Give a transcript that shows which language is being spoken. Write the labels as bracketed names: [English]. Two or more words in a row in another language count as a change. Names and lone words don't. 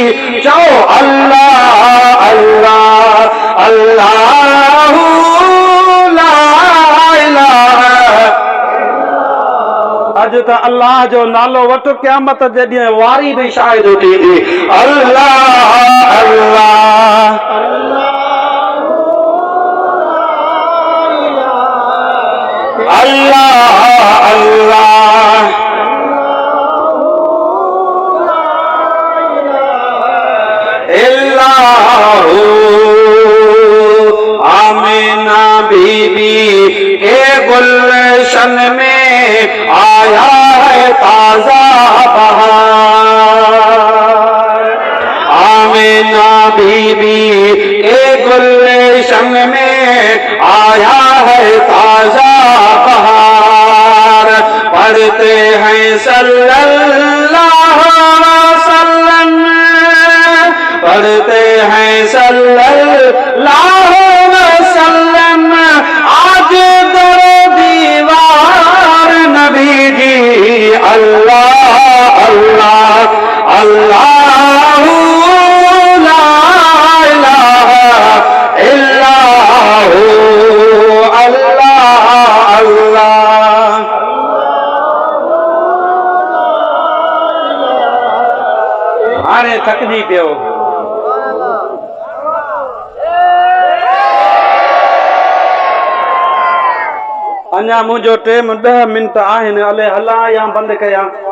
[Arabic] चओ الله الله الله لا إله. [Sindhi] अज त अल्लाह जो नालो वठ क़यामत जे ॾींहुं वारी बि शायद थींदी [Arabic] الله الله الله الله إلا هو. [Urdu] آمنہ بی بی کے گلشن میں آیا ہے تازہ بہار. آمنہ بی بی کے گلشن میں آیا ہے تازہ بہار. پڑھتے ہیں [Arabic] صلى الله عليه وسلم, [Urdu] پڑھتے ہیں [Arabic] صلى الله عليه وسلم. [Sindhi] आज दरो दीवार नबी जी [Arabic] الله الله الله لا إله إلا هو الله الله. [Sindhi] हाणे थकजी पियो। अञा मुंहिंजो टाइम 10 मिंट आहिनि, अले हला या बंदि कयां?